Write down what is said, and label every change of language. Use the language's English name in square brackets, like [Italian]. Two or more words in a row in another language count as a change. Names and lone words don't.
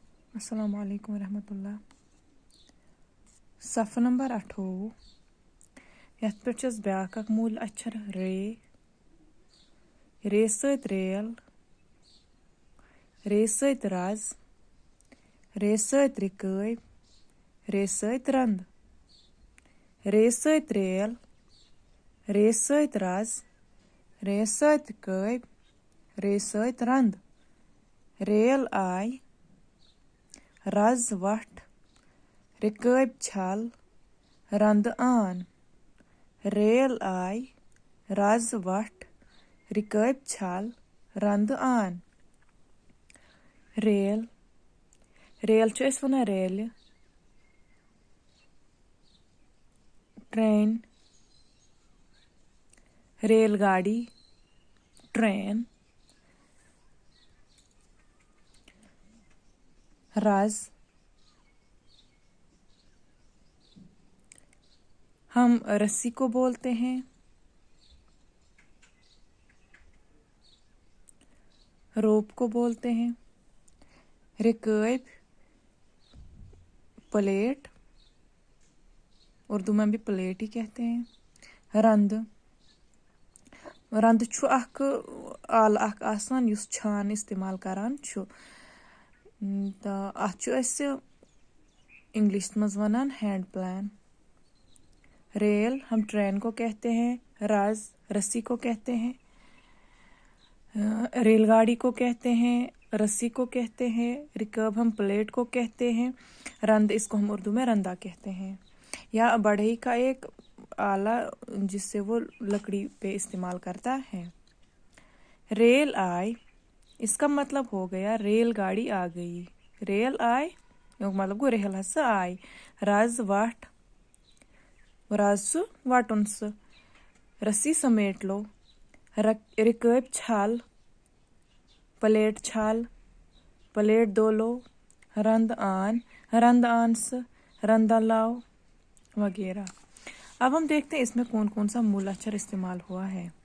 [Arabic] السلام عليكم رحمة الله. [Kashmiri] सफ़ा नंबर 28 यथ पे ब्याक मूल अक्षर रे सत रेल, रे सत रज, रे सत रिकब, रे सत रंद, रे सत रेल, रे सत रज, रे सत कब, रे सत रंद, रेल आय, रज वट, रिकब छल, रंद आन, रेल आय, रज वट, रिकब छल, रंद आन, रेल, रेल च अस वनान रेल, ट्रेन, रेलगाड़ी, ट्रेन, रज, [Urdu] ہم رسی کو بولتے ہیں روپ کو بولتے ہیں، رکب پلیٹ، اردو میں بھی پلیٹ ہی کہتے ہیں, [Kashmiri] रंद, रंद छु अख आल अख आसान युस छान इस्तेमाल करान छु तो अथ छु अस इंग्लिश मज वनान [English] hand plan. [Urdu] ریل ہم ٹرین کو کہتے ہیں، رز رسی کو کہتے ہیں، ریل گاڑی کو کہتے ہیں، رسی کو کہتے ہیں، رکب ہم پلیٹ کو کہتے ہیں، رند اس کو ہم اردو میں رندا کہتے ہیں. یا بڑھئی کا ایک آلہ جس سے وہ لکڑی پہ استعمال کرتا ہے. [Kashmiri] रेल आय [Urdu] اس کا مطلب ہو گیا ریل گاڑی آ گئی, [Kashmiri] रेल आय मतलब गो रेल हसा आय, रज वट रज सु वटुन सु, [Urdu] رسی سمیٹ لو, [Kashmiri] रिकब छल, प्लेट छल, [Urdu] پلیٹ دو لو, [Kashmiri] रंद आन [Urdu] سے رندا لاؤ وغیرہ. اب ہم دیکھتے ہیں اس میں کون کون سا مول اکشر استعمال ہوا ہے.